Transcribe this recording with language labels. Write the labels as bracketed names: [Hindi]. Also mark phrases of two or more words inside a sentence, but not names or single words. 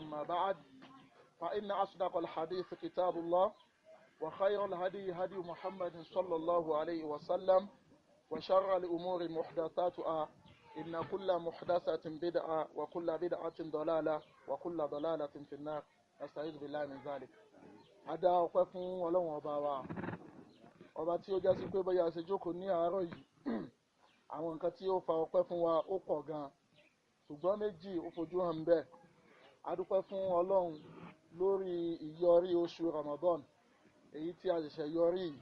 [Arabic] أما بعد، فإن أصدق الحديث كتاب الله وخير الهدي هدي محمد صلى الله عليه وسلم وشر الأمور محدثاتها إن كل محدثة بدعة وكل بدعة ضلالة وكل ضلالة في النار. نستعيذ بالله من ذلك. [Yoruba] Adá ọpẹ́ fún Ọlọ́run ọba tí ó já sí pé bóyá ṣe jókòó ní àárọ̀ yìí àwọn nǹkan tí ó fa ọpẹ́ fún wa ó pọ̀ gan, ṣùgbọ́n méjì ó fojú hàn bẹ́ẹ̀. A dúpẹ́ fún Ọlọ́run lórí ìyọrí oṣù Ramadan èyí tí a ṣẹ̀ṣẹ̀ yọrí yìí.